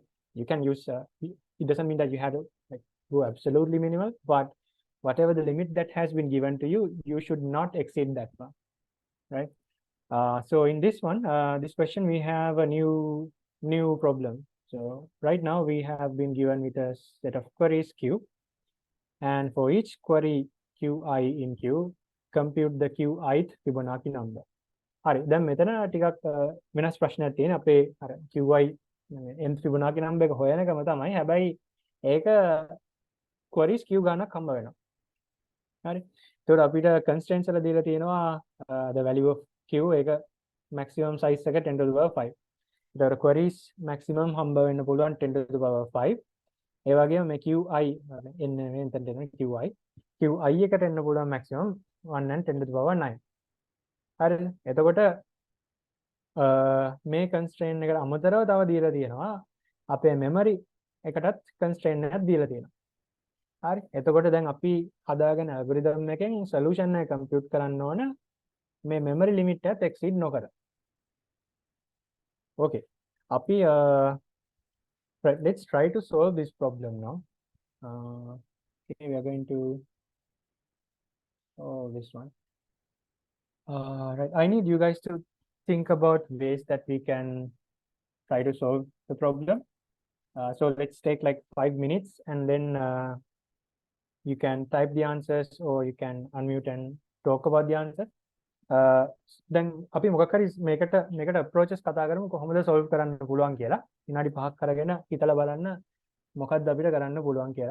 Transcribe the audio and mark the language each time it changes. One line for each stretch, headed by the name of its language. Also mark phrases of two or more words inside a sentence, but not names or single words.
English: You can use it doesn't mean that you have to like go absolutely minimal, but whatever the limit that has been given to you, you should not exceed that one, right? So in this one, this question, we have a new problem. So right now we have been given with a set of queries Q, and for each query Qi in Q, compute the Qith Fibonacci number.
Sinhala: හරි දැන් මෙතන ටිකක් වෙනස් ප්‍රශ්නයක් තියෙන අපේ අර Qi
English: nth Fibonacci number
Sinhala: එක හොයන එකම තමයි. හැබැයි ඒක queries Q ගණනක් හම්බ වෙනවා. හරි. ඒතකොට අපිට constraints වල දීලා තියෙනවා
English: the value of Q
Sinhala: ඒක
English: maximum size
Sinhala: එක
English: 10 to the power 5.
Sinhala: ඒතකොට queries maximum හම්බ වෙන්න පුළුවන්
English: 10 to the power 5.
Sinhala: ඒ වගේම මේ Qi එන්න මෙතනට එන Qi එකට එන්න පුළුවන් maximum
English: 1 and 10 to the power 9.
Sinhala: හරිද? එතකොට මේ constraint එකට අමතරව තව දීලා තියෙනවා අපේ memory එකටත් constraint එකක් දීලා තියෙනවා. හරි. එතකොට දැන් අපි හදාගෙන algorithm එකෙන් solution එක compute කරන්න ඕන මේ
English: memory limit
Sinhala: එකත් exceed නොකර.
English: Okay.
Sinhala: Api,
English: right, let's try to solve this problem now. Okay, we are going to solve this one. Right, I need you guys to think about ways that we can try to solve the problem. So let's take like 5 minutes, and then you can type the answers or you can unmute and talk about the answer.
Sinhala: දැන් අපි මොකක් හරි මේකට approaches කතා කරමු කොහොමද solve කරන්න පුළුවන් කියලා. විනාඩි 5ක් කරගෙන හිතලා බලන්න මොකක්ද අපිට කරන්න පුළුවන් කියලා.